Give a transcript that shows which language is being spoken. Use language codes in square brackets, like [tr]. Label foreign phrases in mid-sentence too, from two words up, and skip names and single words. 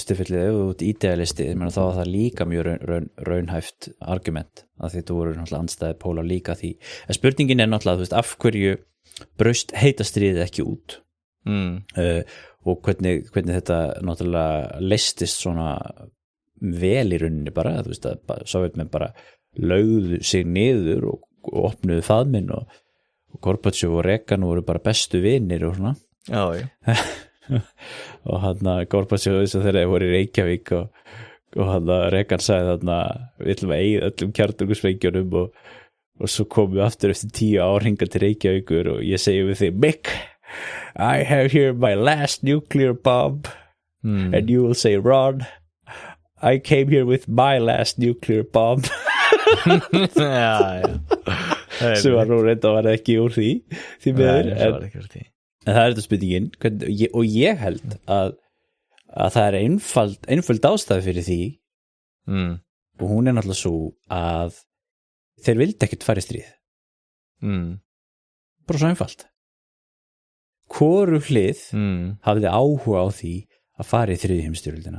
[is] tilfelli ef þú ert idealisti, þá er það líka mjög raunhæft argument að þetta voru náttúrulega andstæði pólar líka því en spurningin er náttúrulega, þú veist, af hverju braust heita stríðið ekki út og hvernig þetta náttúrulega leystist svona vel í rauninni bara, þú veist að Sovétmenn bara lögðu sig niður og opnuðu faðminn og Gorbachev og Reagan voru bara bestu vinir og svona og hann Gorbachev þess að þeirra voru í Reykjavík og hann Reagan sagði þarna við ætlum að eigið öllum kjarnorkusprengjunum og svo komum við aftur eftir 10 ár hingað til Reykjavíkur og ég segi við þig Mick, [en] I have here my last nuclear bomb and you will say Ron, I came here with my last nuclear bomb [is] sem var nú reynda var ekki úr því miður en það er þetta spurningin og ég held að það er einföld ástæð fyrir því og hún er náttúrulega svo að þeir vildi ekkert fara í stríð bara svo einfalt hvoru hlið hafði áhuga á því að fara í þriðju heimsstyrjöldina